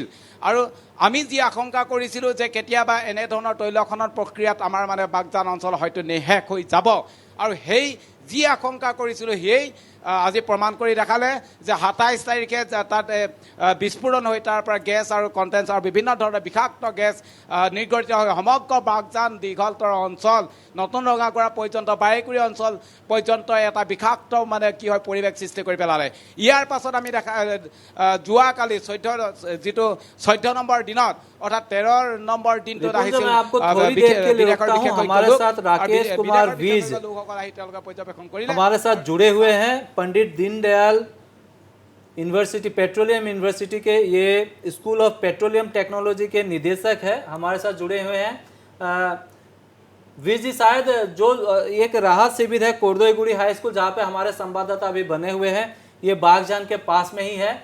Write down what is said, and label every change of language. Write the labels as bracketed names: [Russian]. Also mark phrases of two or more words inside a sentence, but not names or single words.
[Assamese] আৰু আমি যি আশংকা কৰিছিলোঁ যে কেতিয়াবা এনেধৰণৰ তৈল খনন প্ৰক্ৰিয়াত আমাৰ মানে বাগজান অঞ্চল হয়তো নিঃশেষ হৈ যাব, আৰু সেই যি আশংকা কৰিছিলোঁ সেই আজি প্ৰমাণ কৰি দেখালে যে 27 তাৰিখে তাত বিস্ফোৰণ হৈ তাৰ পৰা গেছ আৰু কণ্টেন্স আৰু বিভিন্ন ধৰণৰ বিষাক্ত গেছ নিৰ্গৰিত হৈ সমগ্ৰ বাগজান দীঘলতৰ অঞ্চল, নতুন ৰঙাগড়া পৰ্যন্ত, বাৰেকুৰি অঞ্চল পৰ্যন্ত এটা বিষাক্ত মানে কি হয় পৰিৱেশ সৃষ্টি কৰি পেলালে। ইয়াৰ পাছত আমি যোৱাকালি 14 নম্বৰ দিনত অৰ্থাৎ 13 নম্বৰ দিনটোত আহিছিল [Hindi] हमारे साथ जुड़े हुए हैं पंडित दीनदयाल यूनिवर्सिटी, पेट्रोलियम यूनिवर्सिटी के ये स्कूल ऑफ पेट्रोलियम टेक्नोलॉजी के निदेशक है, हमारे साथ जुड़े हुए हैं। वीर जी, शायद जो एक राहत शिविर है कोरदोईगुड़ी हाई स्कूल, जहाँ पे हमारे संवाददाता अभी बने हुए हैं, ये बागजान के पास में ही है।